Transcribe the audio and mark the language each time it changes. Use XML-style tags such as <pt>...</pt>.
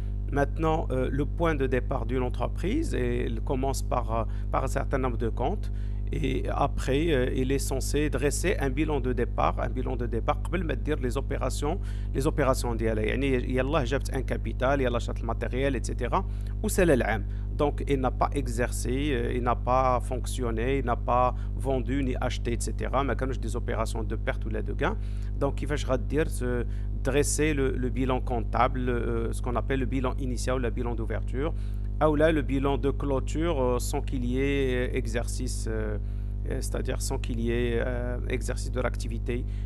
<fr>Maintenant, le point de départ d'une entreprise, il commence par un certain nombre de comptes, et après il est censé dresser un bilan de départ</fr> <ar>قبل ما تدير</ar> <fr>les opérations</fr> <ar>ديالها. يعني يلاه جابت un capital, يلاه شرات الماتيريال,</ar> <fr>etc.</fr> <ar>وسال العام.</ar> <fr>Donc il n'a pas exercé, il n'a pas fonctionné, il n'a pas vendu ni acheté, etc.</fr> <ar>ما كانوش</ar> <fr>des opérations de perte ou de gain. Donc</fr> <ar>كيفاش غدير</ar> <fr>dresser le bilan comptable, ce qu'on appelle le bilan initial ou le bilan d'ouverture, ou là le bilan de clôture sans qu'il y ait exercice, c'est-à-dire sans qu'il y ait exercice de l'activité.</fr>